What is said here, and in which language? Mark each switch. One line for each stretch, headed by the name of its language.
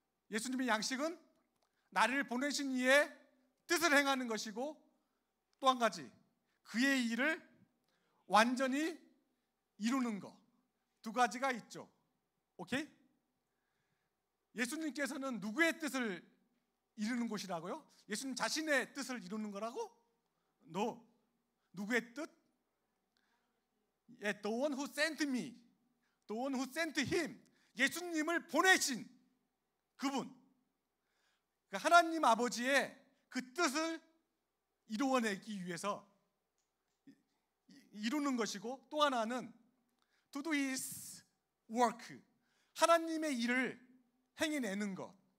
Korean: 예수님의 양식은 나를 보내신 이의 뜻을 행하는 것이고, 또 한 가지 그의 일을 완전히 이루는 것. 두 가지가 있죠. 오케이? 예수님께서는 누구의 뜻을 이루는 곳이라고요? 예수님 자신의 뜻을 이루는 거라고? No. 누구의 뜻?
English: The one who sent me, the one who sent him.
Korean: 예수님을 보내신 그분, 그러니까 하나님 아버지의 그 뜻을 이루어내기 위해서 이루는 것이고, 또 하나는
English: to do his work,
Korean: 하나님의 일을 행해내는 것.